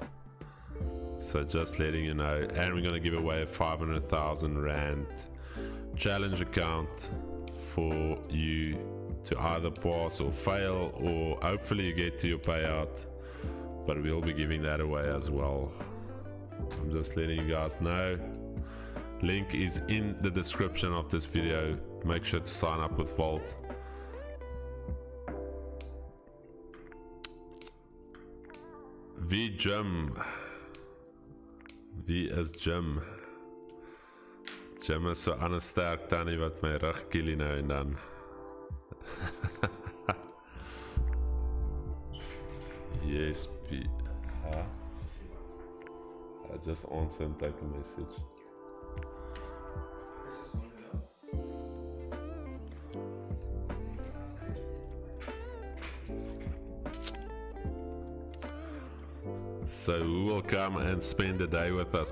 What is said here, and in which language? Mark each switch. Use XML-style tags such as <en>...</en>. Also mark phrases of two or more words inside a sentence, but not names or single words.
<en>So just letting you know. And we're going to give away a 500,000 Rand challenge account for you to either pass or fail, or hopefully you get to your payout, but we'll be giving that away as well. I'm just letting you guys know. Link is in the description of this video. Make sure to sign up with Vault.</en> <af>Wie Jim. Wie is Jim? Jim is so anders sterk tannie wat my rug kill nou en dan.</af> <en>Yes, P. Huh? I just answer and take a message. So who will come and spend a day with us?</en>